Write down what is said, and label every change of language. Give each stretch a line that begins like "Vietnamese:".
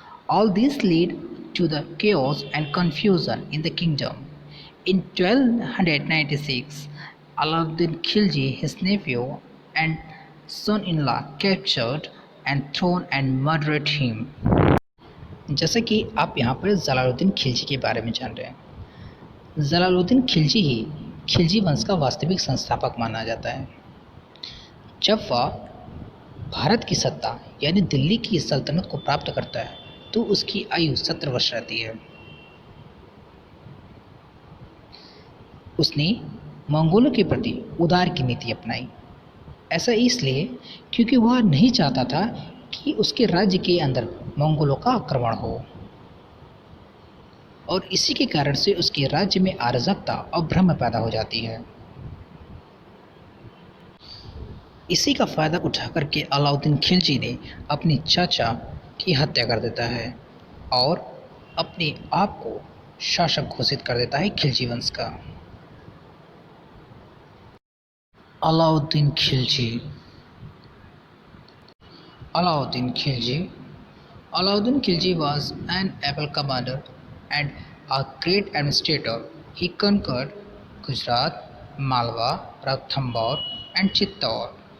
English: All this led to the chaos and confusion in the kingdom. In 1296, Alauddin Khilji, his nephew and son-in-law, captured and thrown and murdered him.
Hindi: जैसे कि आप यहाँ पर जलालुद्दीन खिलजी के बारे में जान रहे हैं। जलालुद्दीन खिलजी ही खिलजी वंश का वास्तविक संस्थापक माना जाता है। जब वह भारत की सत्ता यानी दिल्ली की सल्तनत को प्राप्त करता है तो उसकी आयु 17 वर्ष रहती है। उसने मंगोलों के प्रति उदार की नीति अपनाई। ऐसा इसलिए क्योंकि वह नहीं चाहता था कि उसके राज्य के अंदर मंगोलों का आक्रमण हो और इसी के कारण से उसके राज्य में अराजकता और भ्रम पैदा हो जाती है। इसी का फायदा उठा करके अलाउद्दीन खिलजी ने अपने चाचा की हत्या कर देता है और अपने आप को शासक घोषित कर देता है खिलजी वंश का।
English: Alauddin Khilji Alauddin Khilji Alauddin Khilji was an able commander and a great administrator. He conquered Gujarat, Malwa, Ranthambore, and Chittor.